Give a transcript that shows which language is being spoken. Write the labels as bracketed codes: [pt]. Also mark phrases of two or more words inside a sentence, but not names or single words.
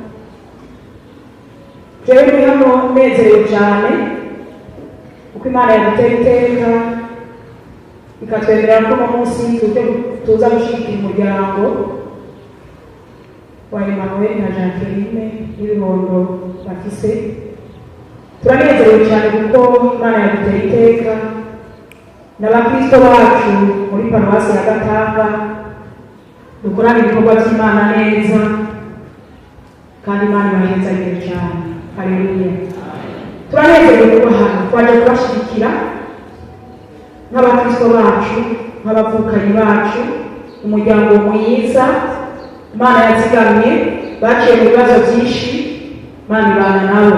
[rn] Jewe ndi hano nezerewe cyane kuko Imana yaduteye iteka ikatwemerera ko uno munsi tuza gushyigikira umuryango wa Emmanuel na Jacqueline n'ibibondo bafise. Turanezerewe cyane kuko Imana yaduteye iteka n'abakristo bacu muri paruwasi ya Gatanga dukorana ibikorwa by'Imana neza kandi Imana ibahezagire cyane. Haleluya. Turanezerewe kuba hano twaje kubashyigikira nk'abakristo bacu nk'abavukanyi bacu, umuryango mwiza Imana yazigamye baciye mu bibazo byinshi, Imana ibana nabo.